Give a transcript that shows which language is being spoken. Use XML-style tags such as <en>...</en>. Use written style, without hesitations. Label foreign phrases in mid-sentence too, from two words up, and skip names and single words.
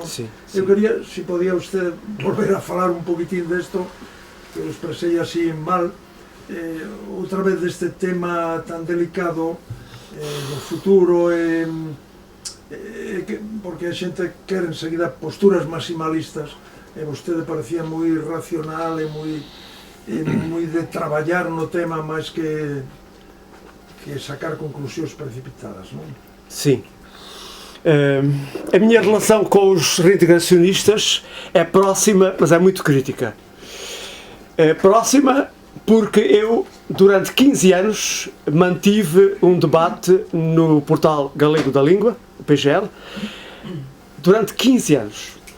<gl>Eu quería, se podía usted volver a falar un poquitín desto, que o expresei así mal, outra vez deste tema tan delicado do futuro, porque a xente quere enseguida posturas maximalistas, e vostede parecía moi racional e moi de traballar no tema máis que sacar conclusións precipitadas, non?</gl> <pt>Sim. A minha relação com os reintegracionistas é próxima, mas é muito crítica. É próxima porque eu, durante 15 anos, mantive um debate no portal Galego da Língua, o PGL, durante 15 anos.</pt>